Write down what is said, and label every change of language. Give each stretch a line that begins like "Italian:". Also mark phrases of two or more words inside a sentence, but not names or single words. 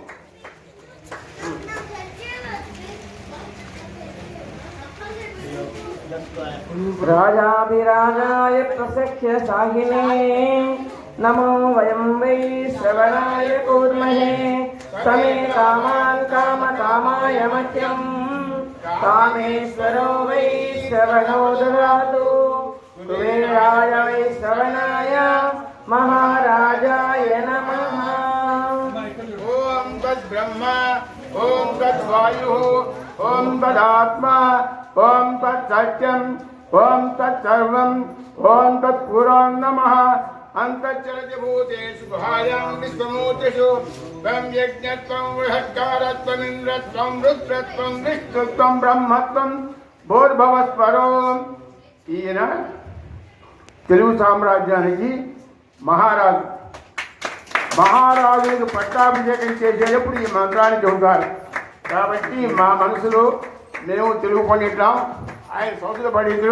Sanskrit: రాజాధిరాజాయ ప్రసఖ్య సాహినే నమో వయం వై శ్రవణాయ కూర్మహే సమే కామాన్ కామకామాయ మహ్యం కామేశ్వరో వై శ్రవణో దదాతు కుబేరాయ వై శ్రవణాయ महाराजाय नमः. ओम तद्ब्रह्मा ओम तद्वायुः ओम तदात्मा ओम तत्सत्यम् ओम तत्सर्वम् ओम तत्पुरान् नमः. अंतश्चलति भूतेषु गुहायां विश्वमूर्तिषु त्वं यज्ञत्वं बृहत्कारत्वम् इन्द्रत्वं रुद्रत्वं विष्णुत्वं ब्रह्मत्वं भूर्भुवस्वरो.
Telugu: ఈయన తెలుగు సామ్రాజ్యానికి మహారాజులకు పట్టాభిషేకం చేసేటప్పుడు ఈ మంత్రాన్ని చెబుతారు. కాబట్టి మా మనసులో మేము తెలుగు పండిట్టాం. ఆయన సంస్కృత పండితుడు.